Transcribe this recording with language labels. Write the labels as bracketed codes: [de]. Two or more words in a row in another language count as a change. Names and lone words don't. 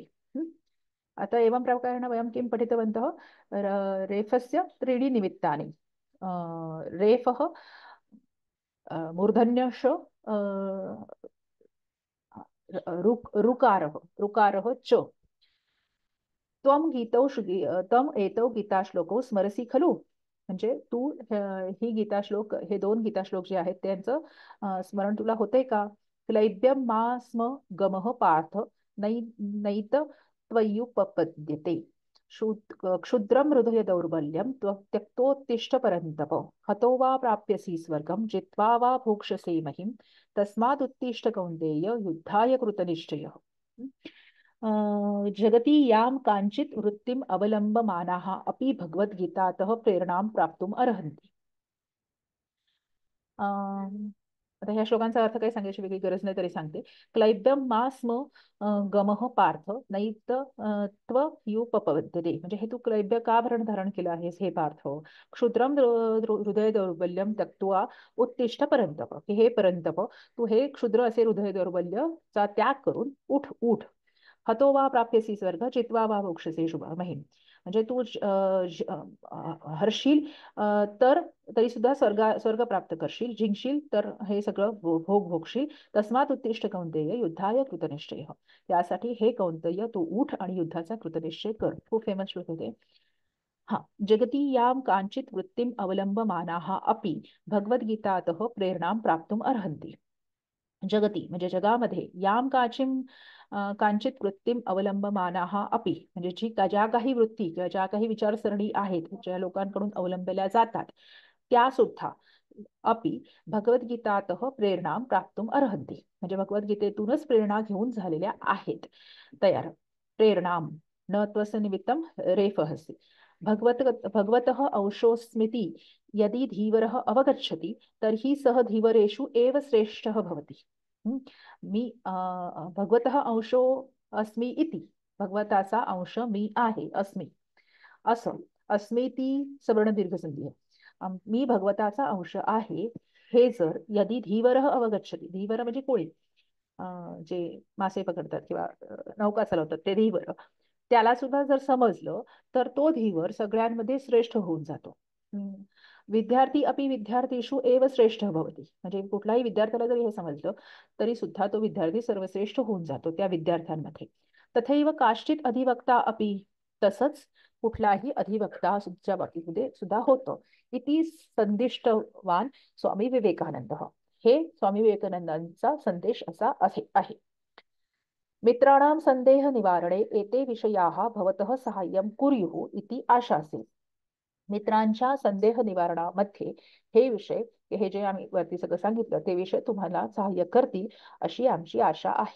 [sa] अतः एवं प्रकारेण वयं किं पठितवन्तः, रेफस्य त्रीणि निमित्तानि. रेफः मूर्धन्यश ऋकारः, ऋकारः च. त्वं गीतौ तम एतौ गीताश्लोकौ स्मरसि खलु, [mr] म्हणजे तू ही गीताश्लोक, हे दोन गीताश्लोक जे आहेत त्यांचं स्मरण तुला होते का. [sa] क्लैब्यं मा स्म गमः पार्थ नैत त्वय्युपपद्यते. क्षुद्रं हृदय दौर्बल्यं त्यक्तोत्तिष्ठ परन्तप. हतो वा प्राप्यसि स्वर्गं जित्वा वा भोक्ष्यसे महिं. तस्मादुत्तिष्ठ कौन्तेय युद्धाय कृतनिश्चयः. जगति यां कांचित वृत्तिम अवलंबमानाः अपि भगवद्गीतातः प्रेरणां प्राप्तुम अर्हन्ति. [mr] आता ह्या श्लोकांचा अर्थ काही सांगायची वेगळी गरज नाही तरी सांगते. [sa] क्लैब्यम मा स्म गमः पार्थ नैत त्वयुपपद्यते, [mr] म्हणजे हे तू क्लैब्य का धारण केलं आहेस हे पार्थ. [sa] क्षुद्रम हृदय दौर्बल्यम त्यक्त्वा उत्तिष्ठ परंतप, [mr] की हे परंतप तू हे क्षुद्र असे हृदय दौर्बल्यचा त्याग करून उठ उठ. [sa] हतो वा प्राप्यसी स्वर्ग जित्वा वा भोक्ष्यसे शुभ महिम, [mr] म्हणजे तू हरशील तर तरी सुद्धा स्वर्ग प्राप्त करशील, जिंकशील तर हे सगळं भोग भोगशील. [sa] तस्मात उत्तिष्ठ कौंतेय युद्धाय कृतनिश्चय, [mr] त्यासाठी हे कौंतेय तू उठ आणि युद्धाचा कृतनिश्चय कर. खूप फेमस श्लोक होते हा. [sa] जगती यां कांचित वृत्तिम अवलंबमानाः अपि भगवद्गीतातः प्रेरणां प्राप्तुम अर्हन्ति. जगती [mr] म्हणजे जगामध्ये [sa] याम कांचित वृत्तीम अवलंबमानाः अपि, [mr] म्हणजे ज्या काही वृत्ती किंवा ज्या काही विचारसरणी आहेत ज्या लोकांकडून अवलंबल्या जातात त्या सुद्धा [sa] अपि भगवद्गीतातः प्रेरणां प्राप्तुम् अर्हन्ति. [mr] म्हणजे भगवद्गीतेतूनच प्रेरणा घेऊन झालेल्या आहेत तयार. [sa] प्रेरणां न त्वस्य निमित्तं रेफहसि. भगवतः अंशोऽस्मीति यदि धीवरः अवगच्छति तर्हि सः धीवरेषु एव श्रेष्ठः भवति. [mr] मी [sa] भगवतः अंशो अस्मि इति, [mr] भगवताचा अंश मी आहे, अस्मि असं. अस्मीती सवर्ण दीर्घ संधी आहे. मी भगवताचा अंश आहे हे जर [sa] यदि धीवरः अवगच्छति, [mr] धीवर म्हणजे कोळी, जे मासे पकडतात किंवा नौका चालवतात ते धीवर, त्याला सुद्धा जर समजलं तर तो धीवर सगळ्यांमध्ये श्रेष्ठ होऊन जातो. [sa] विद्यार्थी अपि विद्यार्थीषु एव श्रेष्ठ भवति. [mr] म्हणजे कुठलाही विद्यार्थ्याला जरी हे समजलं तरी सुद्धा तो विद्यार्थी सर्वश्रेष्ठ होऊन जातो त्या विद्यार्थ्यांमध्ये. [sa] तथैव काश्चित अधिवक्ता अपि, [mr] तसंच कुठलाही अधिवक्ता च्या बाबतीमध्ये सुद्धा होतं. [sa] इति संदिष्टवान स्वामी विवेकानंद. [mr] हे स्वामी विवेकानंदांचा संदेश असा आहे. [sa] मित्राणां संदेह निवारणे एते विषयाः भवतः साहाय्यं कुर्युः इति आशासे. [mr] मित्रांच्या संदेह निवारणामध्ये हे विषय, हे जे आम्ही वरती सगळं सांगितलं ते विषय तुम्हाला सहाय्य करतील अशी आमची आशा आहे.